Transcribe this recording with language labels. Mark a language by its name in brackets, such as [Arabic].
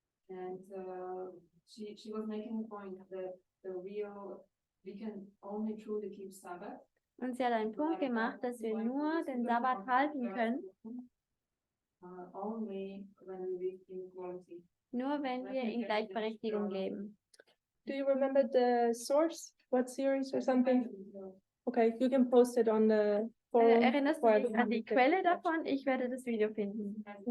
[English] And she was making a point that we can only truly keep Sabbath. [German] Und sie hat einen Punkt gemacht, dass wir nur den Sabbat halten können, [English] Only when we live in equality. [German] nur wenn wir in Gleichberechtigung leben. [English] Do you remember the source? What series or something? Okay, you can post it on the forum. [German] Erinnerst du dich an die Quelle davon? Ich werde das Video finden.